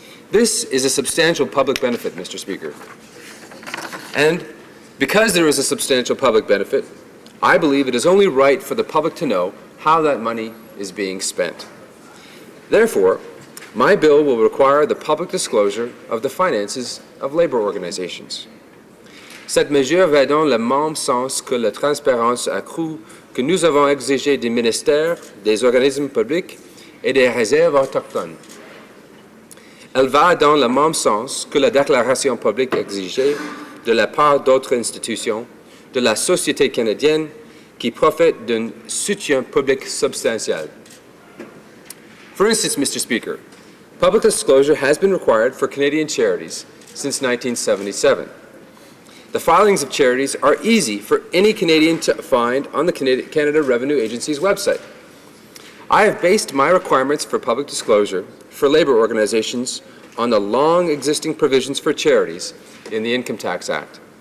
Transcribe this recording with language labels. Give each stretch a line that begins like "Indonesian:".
English: This is a substantial public benefit, Mr. Speaker. And because there is a substantial public benefit, I believe it is only right for the public to know how that money is being spent. Therefore, my bill will require the public disclosure of the finances of labour organizations.
French: Cette mesure va dans le même sens que la transparence accrue que nous avons exigée des ministères, des organismes publics et des réserves autochtones. Elle va dans le même sens que la déclaration publique exigée de la part d'autres institutions de la société canadienne qui profitent d'un soutien public substantiel.
English: For instance, Mr. Speaker, public disclosure has been required for Canadian charities since 1977. The filings of charities are easy for any Canadian to find on the Canada Revenue Agency's website. I have based my requirements for public disclosure for labour organizations on the long existing provisions for charities in the Income Tax Act.